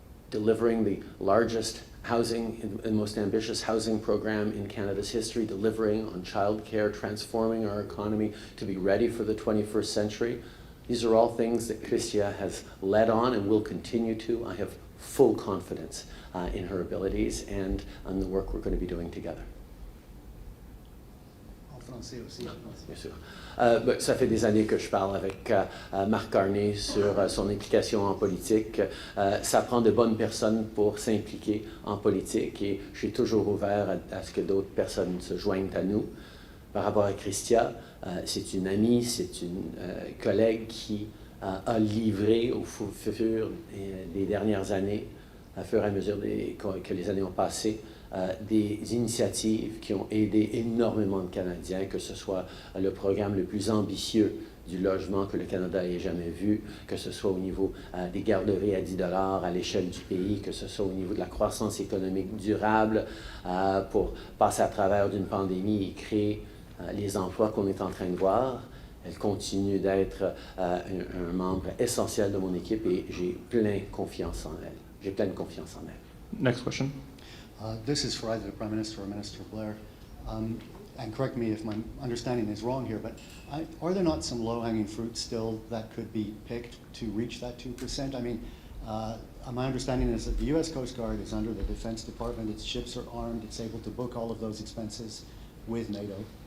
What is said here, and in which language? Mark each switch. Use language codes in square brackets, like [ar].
[en] Delivering the largest housing and most ambitious housing program in Canada's history, delivering on childcare, transforming our economy to be ready for the 21st century. These are all things that Chrystia has led on and will continue to. I have full confidence in her abilities and on the work we're going to be doing together. [fr] En français aussi. Bien sûr. Ça fait des années que je parle avec Mark Carney sur son implication en politique. Ça prend de bonnes personnes pour s'impliquer en politique et je suis toujours ouvert à ce que d'autres personnes se joignent à nous. Par rapport à Chrystia, c'est une amie, c'est une collègue qui a livré au fur des dernières années, à fur et à mesure que les années ont passé, des initiatives qui ont aidé énormément de Canadiens, que ce soit le programme le plus ambitieux du logement que le Canada ait jamais vu, que ce soit au niveau des garderies à 10 $ à l'échelle du pays, que ce soit au niveau de la croissance économique durable pour passer à travers d'une pandémie et créer les emplois qu'on est en train de voir. Elle continue d'être un membre essentiel de mon équipe et j'ai pleine confiance en elle. J'ai pleine confiance en elle. [en] Next question. This is for either the Prime Minister or Minister Blair. And correct me if my understanding is wrong here, but are there not some low-hanging fruit still that could be picked to reach that 2%? I mean, my understanding is that the U.S. Coast Guard is under the Defense Department, its ships are armed, it's able to book all of those expenses with NATO.